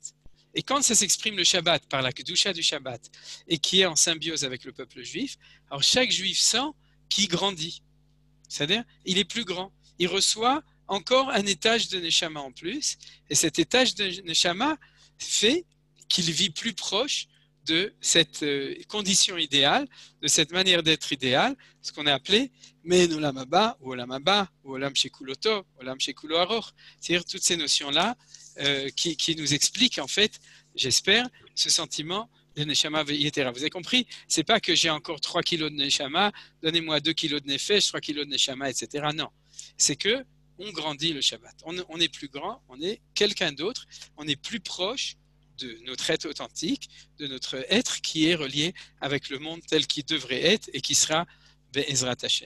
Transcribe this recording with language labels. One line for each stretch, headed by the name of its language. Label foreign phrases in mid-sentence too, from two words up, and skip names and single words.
French: Et quand ça s'exprime le Shabbat par la Kedusha du Shabbat et qui est en symbiose avec le peuple juif, alors chaque juif sent qu'il grandit. C'est-à-dire, il est plus grand. Il reçoit encore un étage de Neshama en plus, et cet étage de Neshama fait qu'il vit plus proche de cette condition idéale, de cette manière d'être idéale, ce qu'on a appelé
Hebrew: מעין עולם הבא,
French: ou
Hebrew: עולם שכולו טוב, עולם שכולו ארוך.
French: C'est-à-dire toutes ces notions-là qui nous expliquent en fait, j'espère, ce sentiment de
Hebrew: נשמה יתירה.
French: Vous avez compris? C'est pas que j'ai encore 3 kilos de Neshama, donnez-moi 2 kilos de Nefesh, 3 kilos de Neshama, etc. Non. C'est que on grandit le Shabbat. On est plus grand, on est quelqu'un d'autre, on est plus proche de notre être authentique, de notre être qui est relié avec le monde tel qu'il devrait être et qui sera
Hebrew: בעזרת השם.